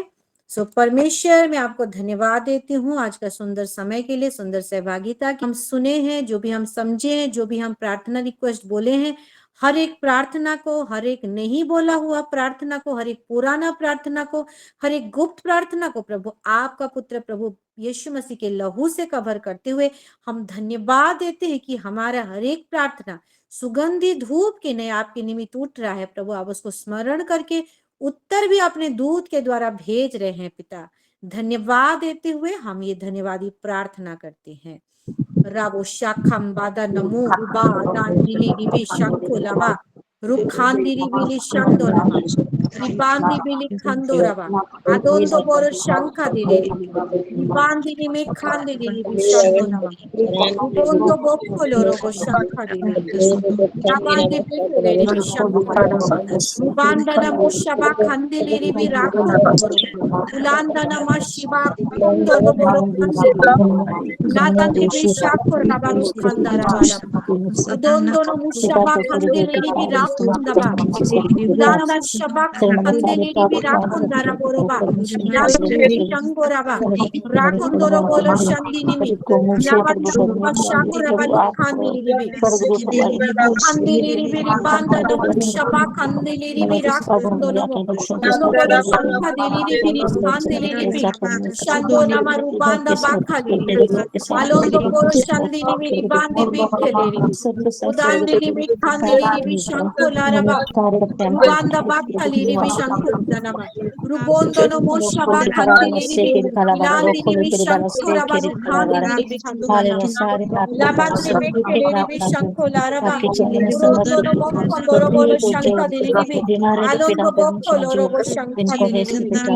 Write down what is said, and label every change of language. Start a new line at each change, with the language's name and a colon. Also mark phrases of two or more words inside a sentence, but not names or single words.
Hindi: सो परमेश्वर, मैं आपको धन्यवाद देती हूँ आज का सुंदर समय के लिए, सुंदर सहभागिता कि हम सुने हैं, जो भी हम समझे हैं, जो भी हम प्रार्थना रिक्वेस्ट बोले हैं, हर एक प्रार्थना को, हर एक नहीं बोला हुआ प्रार्थना को, हर एक पुराना प्रार्थना को, हर एक गुप्त प्रार्थना को प्रभु आपका पुत्र प्रभु यीशु मसीह के लहू से कवर करते हुए हम धन्यवाद देते हैं कि हमारा हर एक प्रार्थना सुगंधी धूप के नए आपके निमित्त उठ रहा है। प्रभु आप उसको स्मरण करके उत्तर भी अपने दूत के द्वारा भेज रहे हैं। पिता धन्यवाद देते हुए हम ये धन्यवादी प्रार्थना करते हैं। राबो शाखम बादा नमो उबा दांदिली रिबी शंको लवा रुखांदिरी बिली शंदो लवा रिबांदी बिली खंदो रवा अदोंदो बोरो शंका दिली रिबी रिबांदिनी में खांदिली रिबी शंदो लवा उबोंदो बोक्को रोबो शंका दिली रिबी याबांदी बिली रिबी शंको लवा रुबांदना मुशबा खंदिली रिबी राखोंदो बोरो उलांदना मा शिबा खंदो बोरो खंदिली नादंदी शाकुर नबारू खंदारा वाला दोनों मुशबा खंदिली भी राखुंदबा उलांदा शबा खंदिली भी राखुंदारा बोरोबा नादंदी शंगोराबा राखुंदोरो बोलो शंदिनी मी नाबादी शुबा शाकुर बाली खंदिली भी खंदिली भी रिबांदा न मुशबा खंदिली भी राखुंदोनो दोनों बोलो शंखा दिली भी खंदिली भी शंदो नमा रुबांदा बाखा दिली Alondo poro shandini miri bandi bikkeleri. Udandini mi kandili mi Shankolaraba, Rubanda Bakali Ribi Shankodanama, Rubondo no Moshaba Kandili Ribi, Ilandi Ribi Shankoraba, Kandili Ribi Kandanama, Labande Bekele Ribi Shankolaraba, Rondo no Mokondoro Bolo Shanka Ribi, Alondo Bokolo Robo Shanka Ribi,